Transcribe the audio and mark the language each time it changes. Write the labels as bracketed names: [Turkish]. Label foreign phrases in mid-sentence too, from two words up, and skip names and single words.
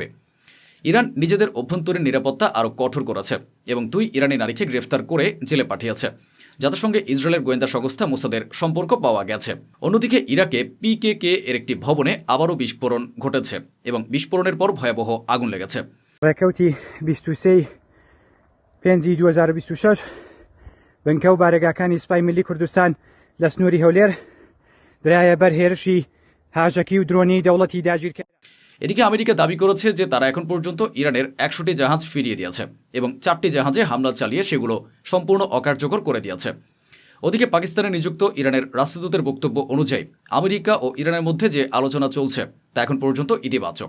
[Bangla] ইরান নিজেদের অভ্যন্তরীণ নিরাপত্তা আরও কঠোর করেছে এবং 2 ইরানি নারীকে গ্রেফতার করে জেলে পাঠিয়েছে। যাদের সঙ্গে ইসরায়েলের গোয়েন্দা সংস্থা মোসাদের সম্পর্ক পাওয়া গেছে। অন্যদিকে ইরাকে পিকেকে এর একটি ভবনে আবারও বিস্ফোরণ ঘটেছে এবং বিস্ফোরণের পর ভয়াবহ আগুন লেগেছে। [Central Kurdish] ڕێکەوتی 23/5/2026 بنکە و بارگاکانی سوپای ملی کوردستان لە سنووری هەولێر درایە بەر هێرشی هاژەکی و درۆنی دەوڵەتی داگیرکە। [Bangla] এদিকে আমেরিকা দাবি করেছে যে তারা এখন পর্যন্ত ইরানের 100টি জাহাজ ফিরিয়ে দিয়েছে এবং 4টি জাহাজে হামলা চালিয়ে সেগুলো সম্পূর্ণ অকার্যকর করে দিয়েছে। ওদিকে পাকিস্তানে নিযুক্ত ইরানের রাষ্ট্রদূতের বক্তব্য অনুযায়ী আমেরিকা ও ইরানের মধ্যে যে আলোচনা চলছে তা এখন পর্যন্ত ইতিবাচক।